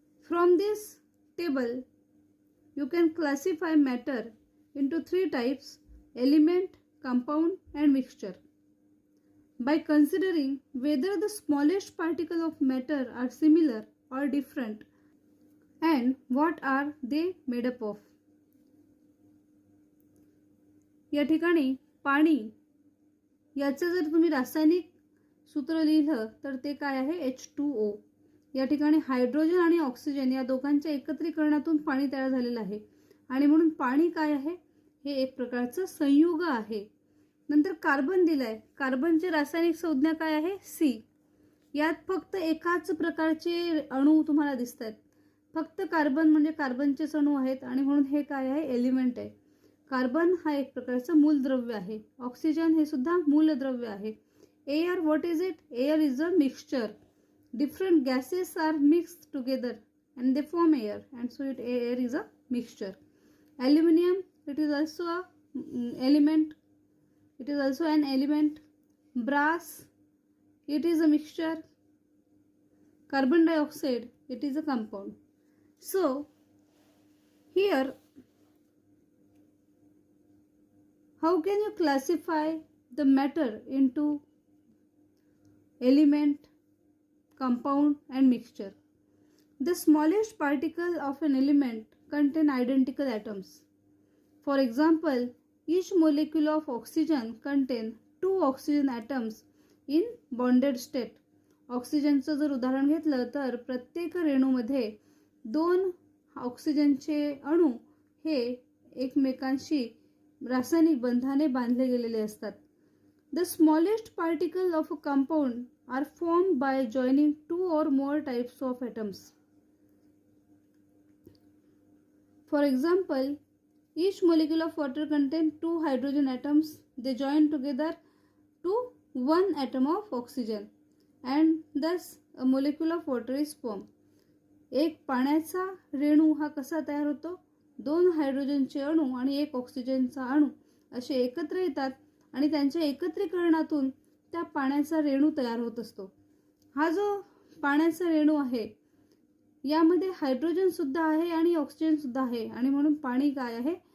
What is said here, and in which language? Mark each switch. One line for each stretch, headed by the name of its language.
English: From this table you can classify matter into three types: element, compound and mixture, by considering whether the smallest particle of matter are similar or different and what are they made up of.
Marathi: या ठिकाणी पाणी याचं जर तुम्ही रासायनिक सूत्र लिहिलं तर ते काय आहे? H2O. या ठिकाणी हायड्रोजन आणि ऑक्सिजन या दोघांच्या एकत्रीकरणातून पाणी तयार झालेलं आहे आणि म्हणून पाणी काय आहे? हे एक प्रकारचं संयुग आहे. नंतर कार्बन दिलाय. कार्बनची रासायनिक संज्ञा काय आहे? C. यात फक्त एकाच प्रकारचे अणू तुम्हाला दिसतात. फक्त कार्बन म्हणजे कार्बनचेच अणू आहेत आणि म्हणून हे काय आहे? एलिमेंट आहे. कार्बन हा एक प्रकारचं मूलद्रव्य आहे. ऑक्सिजन हे सुद्धा मूलद्रव्य आहे.
English: Air, what is it? Air is a mixture. Different gases are mixed together and they form air, and so it air is a mixture. Aluminium, it is also a element. It is also an element. Brass, it is a mixture. Carbon dioxide, it is a compound. So here, how can you classify the matter into element, compound and mixture? The smallest particle of an element contain identical atoms. For example, each molecule of oxygen contain 2 oxygen atoms in bonded state.
Marathi: ऑक्सिजनचं जर उदाहरण घेतलं तर प्रत्येक रेणूमध्ये 2 ऑक्सिजनचे अणू हे एकमेकांशी रासायनिक बंधाने बांधले गेलेले असतात.
English: The smallest particle of a compound are formed by joining 2 or more types of atoms. For example, each molecule of water contains 2 hydrogen atoms. They join together to 1 atom of oxygen, and thus a molecule of water is formed.
Marathi: एक पाण्याचा रेणू हा कसा तयार होतो? 2 हायड्रोजनचे अणू आणि 1 ऑक्सिजनचा अणू असे एकत्र येतात आणि त्यांच्या एकत्रीकरणातून त्या पाण्याचा रेणू तयार होत असतो. हा जो पाण्याचा रेणू आहे यामध्ये हायड्रोजन सुद्धा आहे आणि ऑक्सिजन सुद्धा आहे आणि म्हणून पाणी काय आहे?